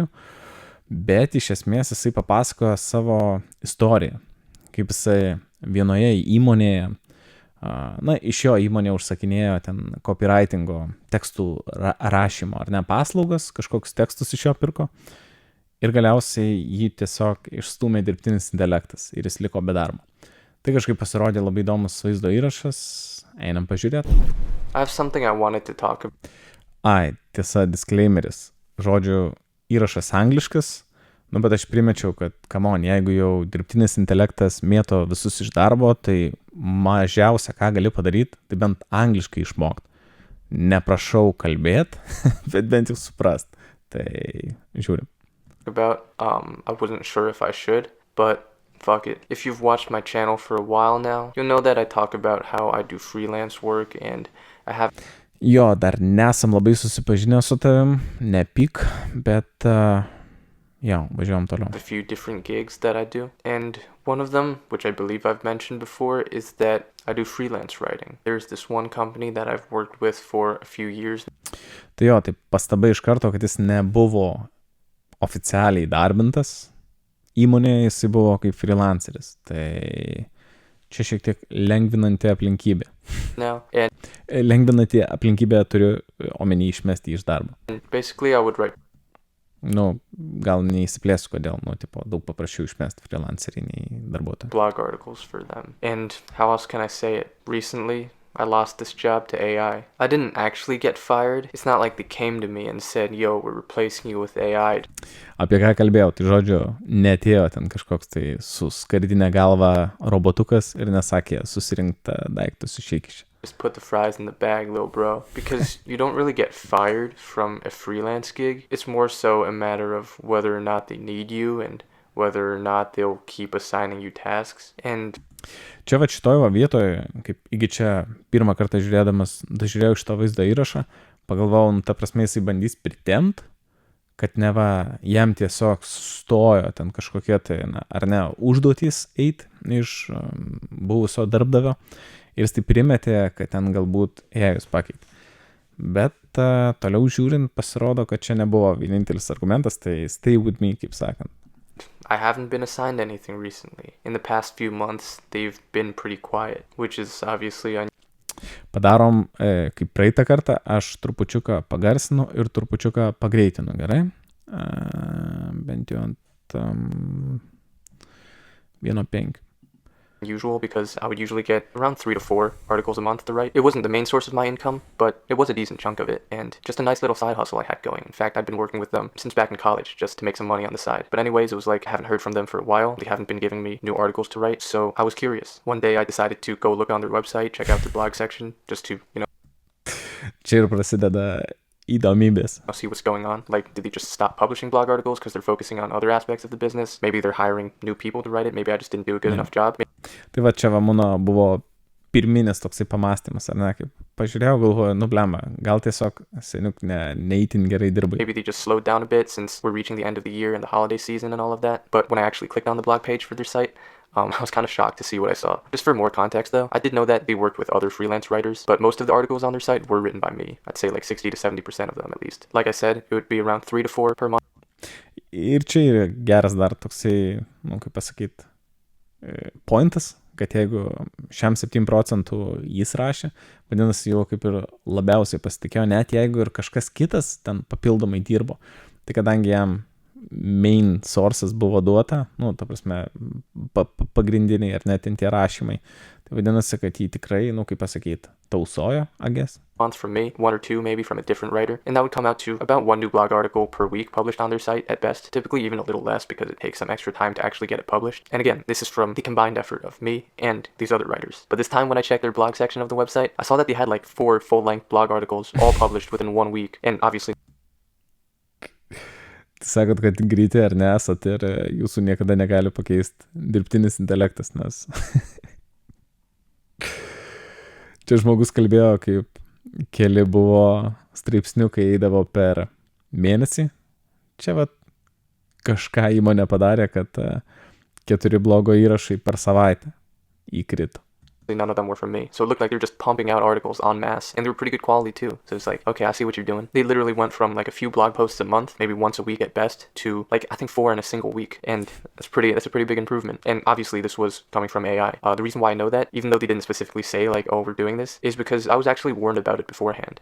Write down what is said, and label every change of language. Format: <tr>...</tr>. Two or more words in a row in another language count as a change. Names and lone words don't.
<lt>Bet iš esmės jisai papasakojo savo istoriją, kaip jisai vienoje įmonėje, iš jo įmonė užsakinėjo ten copywritingo tekstų rašymo ar ne paslaugas, kažkokius tekstus iš jo pirko ir galiausiai jį tiesiog išstūmė dirbtinis intelektas ir jis liko be darbo. Tai kažkaip pasirodė labai įdomus vaizdo įrašas, einam pažiūrėti. Tiesa, disclaimeris, žodžiu, įrašas angliškas, bet aš primečiau, kad,</lt> <en>come on,</en> <lt>jeigu jau dirbtinis intelektas mėto visus iš darbo, tai mažiausia, ką gali padaryti, tai bent angliškai išmokti. Neprašau kalbėti, bet bent jau suprast. Tai žiūrim.</lt> <en>I wasn't sure if I should, but fuck it. If you've watched my channel for a while now, you'll know that I talk about how I do freelance work and I have...</en> <lt>Jo, dar nesam labai susipažinę su tavim, nepyk, bet važiuojam toliau.</lt> <en>A few different gigs that I do, and one of them, which I believe I've mentioned before, is that I do freelance writing. There's this one company that I've worked with for a few years.</en> <lt>Tai pastaba iš karto, kad jis nebuvo oficialiai darbintas įmonėje, jis buvo kaip freelanceris. Tai čia šiek tiek lengvinanti aplinkybė. Lengvinanti aplinkybė turiu omeny išmesti iš darbo.</lt> <en>Basically, I would write.</en> <lt>Gal neįsiplėsiu, kodėl, daug paprasčiau išmesti freelancerį nei darbuotoją.</lt> <en>Blog articles for them. And how else can I say it? Recently, I lost this job to AI. I didn't actually get fired. It's not like they came to me and said, yo, we're replacing you with AI.</en> <lt>Apie ką kalbėjau, tai žodžiu, neatėjo ten kažkoks tai su skardinė galva robotukas ir nesakė susirinktą daiktus išeik iš.</lt> <en>Just put the fries in the bag, little bro. Because you don't really get fired from a freelance gig. It's more so a matter of whether or not they need you and whether or not they'll keep assigning you tasks. And</en> <lt>čia šitoje vietoje, kaip iki čia pirmą kartą dažiūrėjau šitą vaizdo įrašą, pagalvojau, ta prasme jisai bandys pritempt, kad neva jam tiesiog stojo ten kažkokie tai, ar ne, užduotys eit iš buvusio darbdavio ir jis tai primetė, kad ten galbūt jais pakeitė. Bet toliau žiūrint pasirodo, kad čia nebuvo vienintelis argumentas, tai</lt> <en>stay with me,</en> <lt>kaip sakant.</lt> <en>I haven't been assigned anything recently. In the past few months, they've been pretty quiet, which is obviously</en> <lt>Padarom, kaip praeitą kartą, aš trupučiuką pagarsinu ir trupučiuką pagreitinu, gerai? Bent jau ant 1.5.</lt> <en>usual because I would usually get around 3 to 4 articles a month to write. It wasn't the main source of my income, but it was a decent chunk of it and just a nice little side hustle I had going. In fact, I've been working with them since back in college just to make some money on the side. But anyways, it was like I haven't heard from them for a while. They haven't been giving me new articles to write, so I was curious. One day I decided to go look on their website, check out their blog section just to,</en> <lt>Čia ir prasideda įdomybės.</lt> <en>see what's going on. Like, did they just stop publishing blog articles because they're focusing on other aspects of the business? Maybe they're hiring new people to write it. Maybe I just didn't do a good enough job.</en> <lt>Tai va čia va mano buvo pirminis toksai pamastymas, ar ne, kaip pažiūrėjau, galvoju, blemba, gal tiesiog seniuk neįtin gerai dirbai.</lt> <en>Maybe they just slowed down a bit since we're reaching the end of the year and the holiday season and all of that. But when I actually clicked on the blog page for their site, I was kind of shocked to see what I saw. Just for more context though, I did know that they worked with other freelance writers, but most of the articles on their site were written by me. I'd say like 60 to 70% of them at least. Like I said, it would be around 3 to 4 per month.</en> <lt>Ir čia yra geras dar toksai, kaip pasakyt, pointas, kad jeigu šiam 7% jis rašė, vadinasi, jau kaip ir labiausiai pasitikėjo, net jeigu ir kažkas kitas ten papildomai dirbo. Tai kadangi jam</lt> <en>main sources</en> <lt>buvo duota, ta prasme, pagrindiniai ar net tie rašymai, tai vadinasi, kad jį tikrai, kaip pasakyt, tausojo,</lt> <en>I guess. Month from me, 1 or 2 maybe from a different writer, and that would come out to about 1 new blog article per week published on their site at best, typically even a little less because it takes some extra time to actually get it published. And again, this is from the combined effort of me and these other writers. But this time when I checked their blog section of the website, I saw that they had like 4 full-length blog articles all published within 1 week, and obviously</en> <lt>Sakot, kad greiti ar nesat ir jūsų niekada negali pakeisti dirbtinis intelektas, nes čia žmogus kalbėjo, kaip keli buvo straipsniukai eidavo per mėnesį. Čia va kažką įmonė padarė, kad 4 blogo įrašai per savaitę įkrito.</lt> <en>none of them were from me. So it looked like they were just pumping out articles en masse, and they were pretty good quality too. So it's like, okay, I see what you're doing. They literally went from like a few blog posts a month, maybe once a week at best, to like I think 4 in a single week, and that's a pretty big improvement. And obviously this was coming from AI. The reason why I know that, even though they didn't specifically say like, oh, we're doing this, is because I was actually warned about it beforehand.</en>